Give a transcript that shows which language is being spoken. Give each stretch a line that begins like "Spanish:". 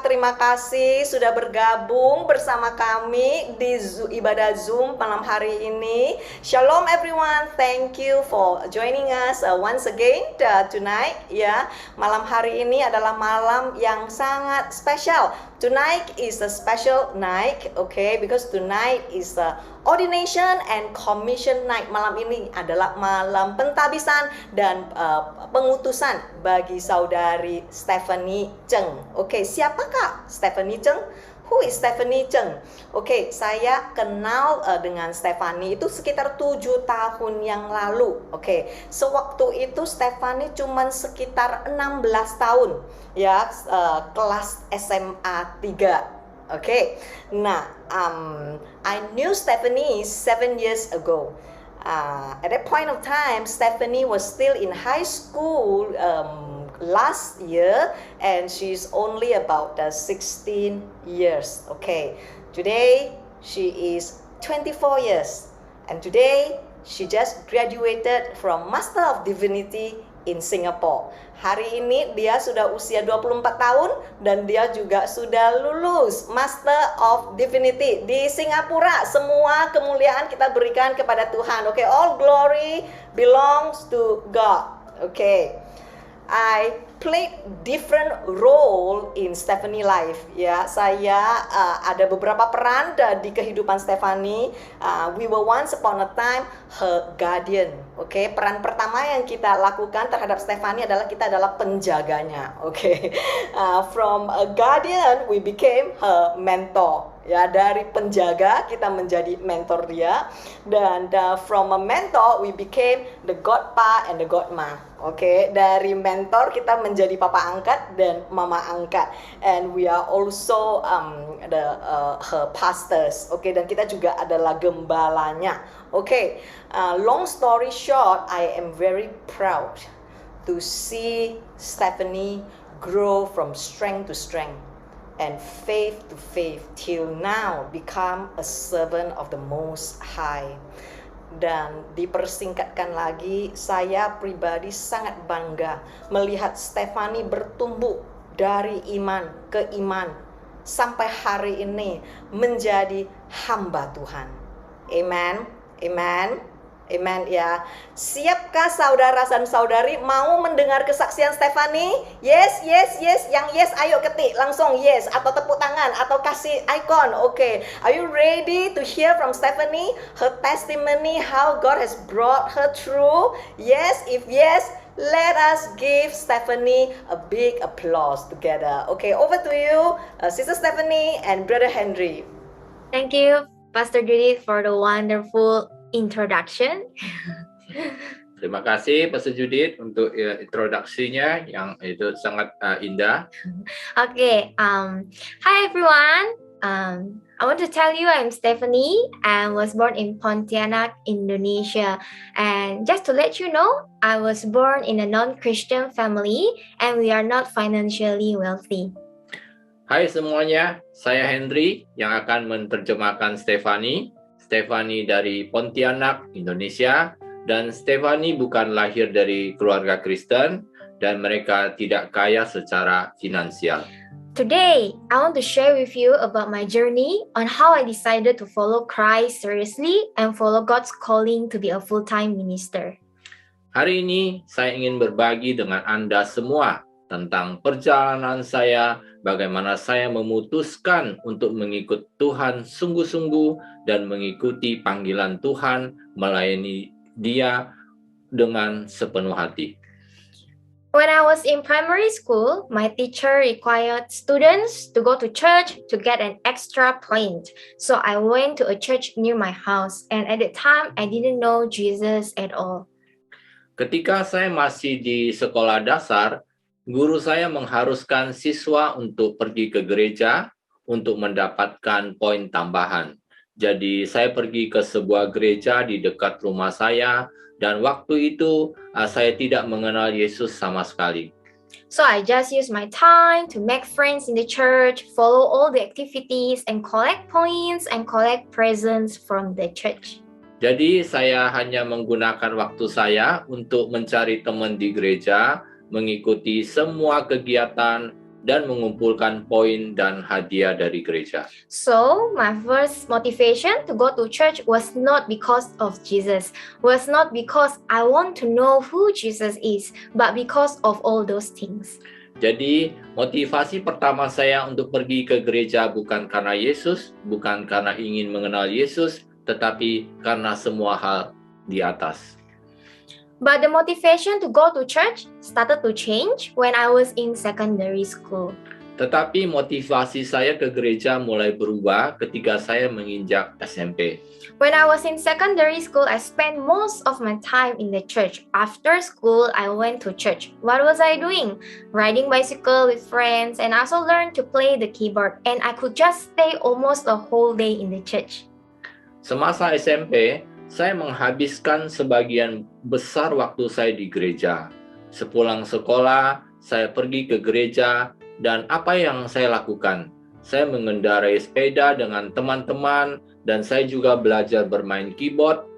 Indonesian: Terima kasih sudah bergabung bersama kami di ibadah Zoom malam hari ini.
English: Shalom everyone, thank you for joining us once again tonight.
Indonesian: Ya, malam hari ini adalah malam yang sangat spesial.
English: Tonight is a special night, okay? Because tonight is the ordination and commission night.
Indonesian: Malam ini adalah malam pentabisan dan pengutusan bagi saudari Stephanie Cheng. Oke, siapakah Stephanie Cheng?
English: Who is Stephanie Cheng?
Indonesian: Oke, saya kenal dengan Stephanie itu sekitar 7 tahun yang lalu. Oke, sewaktu itu Stephanie cuma sekitar 16 tahun, ya, kelas SMA 3. Oke, nah,
English: I knew Stephanie 7 years ago. At that point of time, Stephanie was still in high school last year, and she's only about 16 years. Okay, today she is 24 years, and today she just graduated from Master of Divinity in Singapore.
Indonesian: Hari ini dia sudah usia 24 tahun dan dia juga sudah lulus Master of Divinity di Singapura. Semua kemuliaan kita berikan kepada Tuhan.
English: Okay, all glory belongs to God. Okay. I played different role in Stephanie life.
Indonesian: Ya, saya ada beberapa peran di kehidupan Stephanie.
English: We were once upon a time her guardian.
Indonesian: Oke, peran pertama yang kita lakukan terhadap Stephanie adalah kita adalah penjaganya.
English: Oke, from a guardian we became her mentor.
Indonesian: Ya, dari penjaga kita menjadi mentor dia, dan
English: from a mentor we became the godpa and the godma.
Indonesian: Oke, dari mentor kita menjadi papa angkat dan mama angkat,
English: and we are also her pastors.
Indonesian: Oke, dan kita juga adalah gembalanya.
English: Oke, long story short, I am very proud to see Stephanie grow from strength to strength and faith to faith till now become a servant of the Most High.
Indonesian: Dan dipersingkatkan lagi, saya pribadi sangat bangga melihat Stephanie bertumbuh dari iman ke iman sampai hari ini menjadi hamba Tuhan. Amen, amen. Amen ya. Siapkah saudara dan saudari mau mendengar kesaksian Stephanie?
English: Yes, yes, yes.
Indonesian: Yang yes ayo ketik langsung yes, atau tepuk tangan atau kasih icon. Oke.
English: Are you ready to hear from Stephanie? Her testimony, how God has brought her through? Yes, if yes, let us give Stephanie a big applause together. Okay, over to you, Sister Stephanie and Brother Henry. Thank you, Pastor Judith, for the wonderful introduction. Terima kasih Pastor Judith untuk introduksinya yang itu sangat indah. Okay, hi everyone. I want to tell you I'm Stephanie and was born in Pontianak, Indonesia. And just to let you know, I was born in a non-Christian family and we are not financially wealthy.
Indonesian: Hai semuanya, saya Henry yang akan menerjemahkan Stephanie. Stephanie dari Pontianak, Indonesia, dan Stephanie bukan lahir dari keluarga Kristen dan mereka tidak kaya secara finansial.
English: Today, I want to share with you about my journey on how I decided to follow Christ seriously and follow God's calling to be a full-time minister.
Indonesian: Hari ini saya ingin berbagi dengan Anda semua tentang perjalanan saya, bagaimana saya memutuskan untuk mengikut Tuhan sungguh-sungguh dan mengikuti panggilan Tuhan, melayani Dia dengan sepenuh hati.
English: When I was in primary school, my teacher required students to go to church to get an extra point. So I went to a church near my house, and at the time I didn't know Jesus at all.
Indonesian: Ketika saya masih di sekolah dasar, guru saya mengharuskan siswa untuk pergi ke gereja untuk mendapatkan poin tambahan. Jadi saya pergi ke sebuah gereja di dekat rumah saya dan waktu itu saya tidak mengenal Yesus sama sekali.
English: So I just use my time to make friends in the church, follow all the activities, and collect points and collect presents from the church.
Indonesian: Jadi saya hanya menggunakan waktu saya untuk mencari teman di gereja, mengikuti semua kegiatan, dan mengumpulkan poin dan hadiah dari gereja.
English: So, my first motivation to go to church was not because of Jesus, was not because I want to know who Jesus is, but because of all those things.
Indonesian: Jadi, motivasi pertama saya untuk pergi ke gereja bukan karena Yesus, bukan karena ingin mengenal Yesus, tetapi karena semua hal di atas.
English: But the motivation to go to church started to change when I was in secondary school.
Indonesian: Tetapi motivasi saya ke gereja mulai berubah ketika saya menginjak SMP.
English: When I was in secondary school, I spent most of my time in the church. After school, I went to church. What was I doing? Riding bicycle with friends, and I also learned to play the keyboard. And I could just stay almost a whole day in the church.
Indonesian: Semasa SMP, saya menghabiskan sebagian besar waktu saya di gereja. Sepulang sekolah, saya pergi ke gereja, dan apa yang saya lakukan? Saya mengendarai sepeda dengan teman-teman, dan saya juga belajar bermain keyboard.